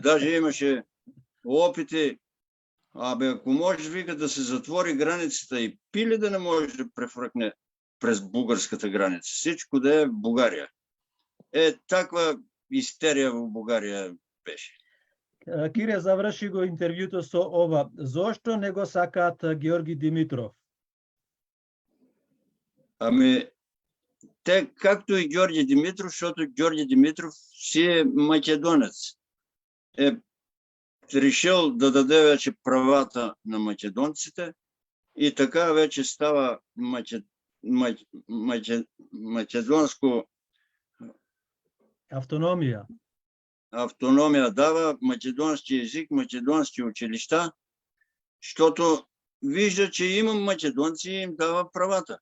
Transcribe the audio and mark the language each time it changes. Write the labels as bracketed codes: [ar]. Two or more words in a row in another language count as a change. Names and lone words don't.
[bg] Даже имаше опити, ако може, вика, да се затвори границата и пили да не може да префръкне през бугарската граница. Всичко да е в България. Таква истерия в България беше. [mk] Кире, заврши го интервјуто со ова. Зошто не го сакаат Георги Димитров? [bg] Те, както и Георги Димитров, защото Георги Димитров си е македонец. Решил да даде вече правата на македонците и така вече става македонско автономия дава, македонски език, македонски училища, защото вижда, че има македонци и им дава правата.